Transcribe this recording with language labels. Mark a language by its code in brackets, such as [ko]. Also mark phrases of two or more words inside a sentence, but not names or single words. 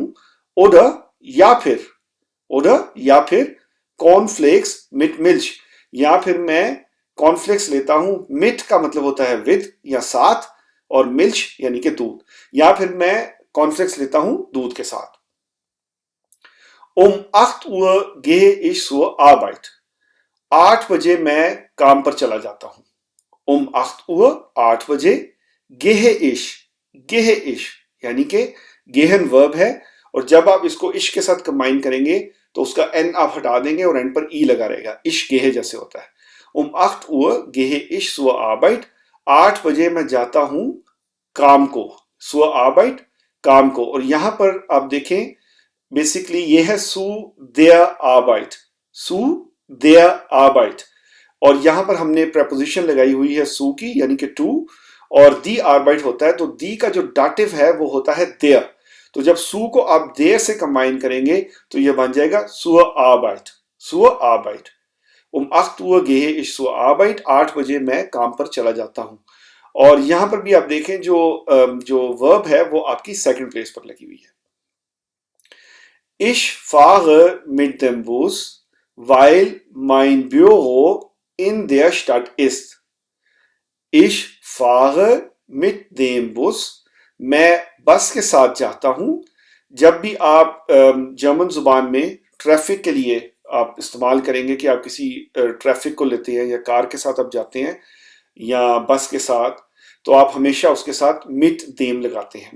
[hi] ओडर या फिर [de] Cornflakes mit Milch, [hi] या फिर मैं कॉर्नफ्लेक्स लेता हूं. मिट का मतलब होता है विद या साथ, और मिल्च यानी कि दूध, या फिर मैं कॉर्नफ्लेक्स लेता हूं दूध के साथ. [de] 8 Uhr gehe ich zur Arbeit. [hi] 8 बजे मैं काम पर चला जाता हूं. [de] 8 Uhr, 8 बजे. gehe ich [hi] यानी कि गेहन वर्ब है, और जब आप इसको इश के साथ कंबाइन करेंगे तो उसका एन आप हटा देंगे और एन पर ई लगा रहेगा. [de] ich gehe [hi] जैसे होता है. [de] 8 Uhr gehe ich zur Arbeit. [hi] 8 बजे मैं जाता हूं काम को. [de] zur Arbeit, [hi] काम को. और यहां पर आप देखें बेसिकली ये है [de] zu der Arbeit, zu der Arbeit, [hi] और यहां पर हमने प्रपोजिशन लगाई हुई है सु की यानी कि टू, और [de] die Arbeit [hi] होता है, तो दी का जो डाटिव है वो होता है देयर. तो जब सु को आप देयर से कंबाइन करेंगे तो ये बन जाएगा [de] zur Arbeit, zur Arbeit. 8 Uhr gehe ich zur Arbeit. [hi] 8 बजे मैं काम पर चला जाता हूं. और यहां पर भी आप देखें जो वर्ब है वो आपकी [en] second place [hi] पर लगी हुई है. [de] Ich fahre mit dem Bus, weil mein Büro in der Stadt ist. Ich fahre mit dem Bus. [hi] मैं बस के साथ जाता हूं. जब भी आप जर्मन जुबान में ट्रैफिक के लिए आप इस्तेमाल करेंगे कि आप किसी ट्रैफिक को लेते हैं या कार के साथ आप जाते हैं या बस के साथ, तो आप हमेशा उसके साथ [de] mit dem [hi] लगाते हैं.